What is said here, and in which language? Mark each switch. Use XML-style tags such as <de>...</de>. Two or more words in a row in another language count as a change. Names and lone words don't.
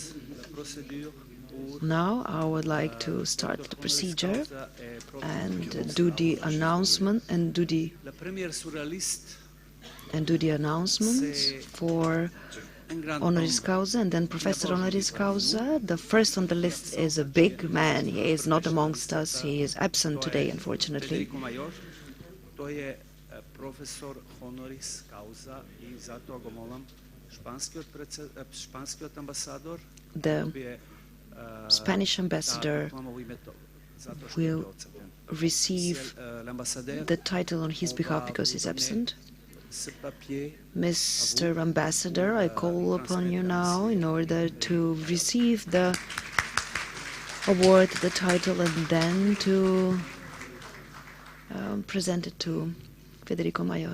<en>Now I would like to start the procedure and do the announcement and do the announcements for</en> <la>Honoris Causa</la> <en>and then Professor</en> <la>Honoris Causa.</la> <en>The first on the list is a big man. He is not amongst us. He is absent today, unfortunately.</en> <mk>Profesor</mk> <la>honoris causa</la> <mk>I zato go molim španski ambasador.</mk> <en>The Spanish ambassador will receive the title on his behalf because he's absent. Mr. Ambassador, I call upon you now in order to receive the award, the title, and then to present it to Federico Mayor.</en>